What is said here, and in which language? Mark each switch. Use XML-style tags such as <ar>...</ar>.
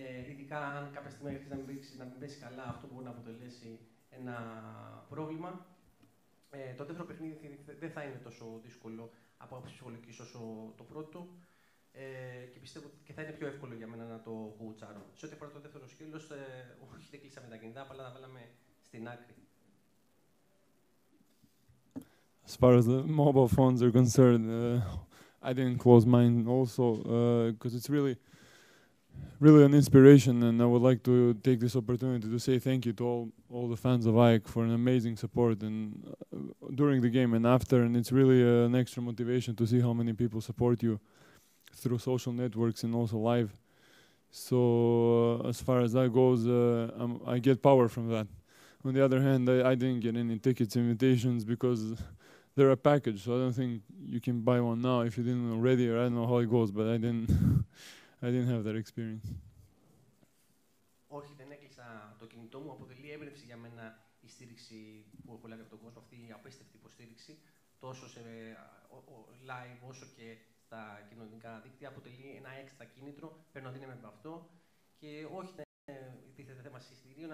<el>Ειδικά αν κάποια στιγμή αρχίσει να μην πέσει καλά, αυτό μπορεί να αποτελέσει ένα πρόβλημα. Το δεύτερο παιχνίδι δεν θα είναι τόσο δύσκολο από άποψη ψυχολογικής όσο το πρώτο. Και πιστεύω ότι θα είναι πιο εύκολο για μένα να το κουουουτσάρω. Σε ό,τι αφορά το δεύτερο σκέλος, όχι, δεν κλείσαμε τα κινητά, απλά τα βάλαμε στην άκρη.</el> <en>As far as the mobile phones are concerned, I didn't close mine also because it's really an inspiration, and I would like to take this opportunity to say thank you to all the fans of AEK for an amazing support and during the game and after, and it's really an extra motivation to see how many people support you through social networks and also live. So as far as that goes, I get power from that. On the other hand, I didn't get any tickets, invitations because they're a package, so I don't think you can buy one now if you didn't already, or I don't know how it goes, but I didn't have that experience.</en> <el>Όχι, δεν έκλεισα το κινητό μου. Αποτελεί έμπνευση για μένα η στήριξη που έχω λάβει από τον κόσμο, αυτή η απίστευτη υποστήριξη, τόσο σε live όσο και στα κοινωνικά δίκτυα. Αποτελεί ένα έξτρα κίνητρο. Παίρνω δύναμη από αυτό. Και όχι, δεν τίθεται θέμα εισιτηρίων.</el>